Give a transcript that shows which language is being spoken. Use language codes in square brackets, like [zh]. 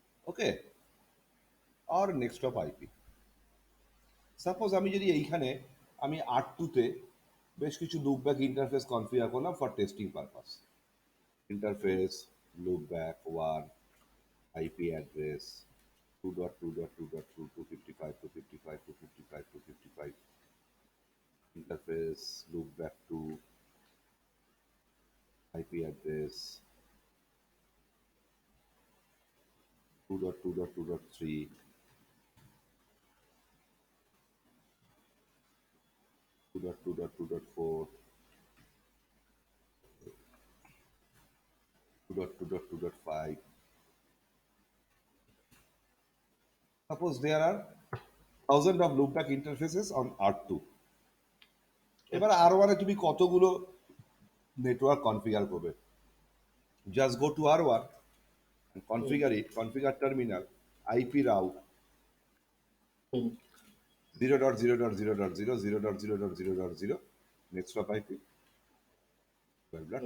[en] Okay, or next hop IP. [bn] Suppose আমি যদি এইখানে আমি R2-তে বেশ কিছু লুপব্যাক ইন্টারফেস কনফিগার করলাম [en] For testing purpose. Interface loopback 1, IP address 2.2.2.2 255 255 255 255, interface loopback to IP address 2.2.2.3, 2.2.2.4, 2.2.2.5. Suppose there are thousands of loopback interfaces on R2. [bn] এবার আচ্ছা R1 এ তুমি কতগুলো নেটওয়ার্ক কনফিগার করবে? [en] Just go to R1 and hmm configure it, configure terminal, IP route hmm 0.0.0.0 next hop IP 12.2।